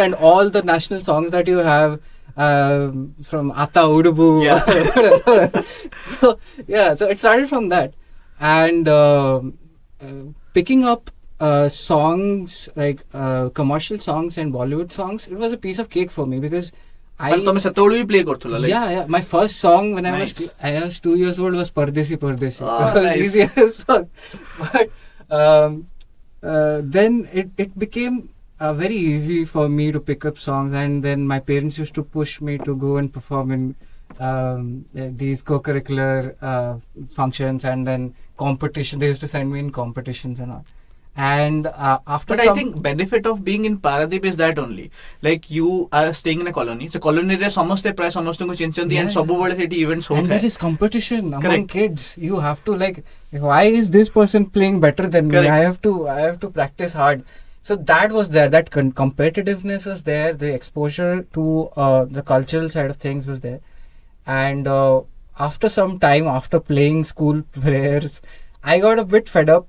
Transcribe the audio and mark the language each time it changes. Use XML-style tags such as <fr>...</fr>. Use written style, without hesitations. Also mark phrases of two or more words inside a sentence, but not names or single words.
<en>and all the national songs that you have from Ata Udubu. Yeah. So it started from that. And picking up songs like commercial songs and Bollywood songs, it was a piece of cake for me because</en> <or>ତମେ ସେତେବେଳେ ବି play କରୁଥିଲ,</or> <en>like? yeah, my first song when Nice. I was 2 years old was Pardesi. Oh, It was nice. easy as fuck. But then it became very easy for me to pick up songs, and then my parents used to push me to go and perform in these co-curricular functions, and then competition. They used to send me in competitions and all. And after But I think benefit of being in Paradip is that only, like you are staying in a colony, so</en> <or>କଲୋନିରେ ସମସ୍ତେ ପ୍ରାୟ ସମସ୍ତଙ୍କୁ ଚିହ୍ନିଛନ୍ତି</or> <en>and</en> <or>ସବୁବେଳେ ସେଠି events</or> <en>and</en> <or>ହଉଥାଏ.</or> <en>there is competition among Correct. kids. You have to, like, why is this person playing better than me? Correct. I have to practice hard. So that was there. That competitiveness was there. The exposure to the cultural side of things was there. And after some time, after playing school prayers, I got a bit fed up.</en>